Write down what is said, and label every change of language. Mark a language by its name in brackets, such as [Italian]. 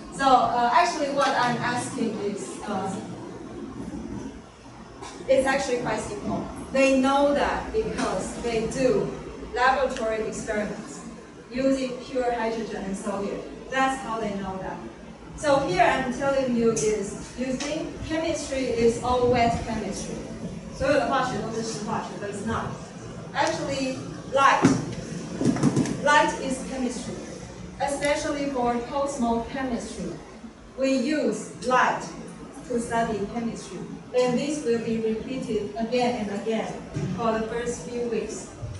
[English] So actually, what I'm asking is, it's actually quite simple. They know that because they do laboratory experiments using pure hydrogen and sodium. That's how they know that. So here I'm telling you is, you think chemistry is all wet chemistry. [Chinese] 所有的化学都是湿化学, [English] but it's not. Actually, light is chemistry, especially for cosmos chemistry. We use light to study chemistry, and this will be repeated again and again for the first few weeks.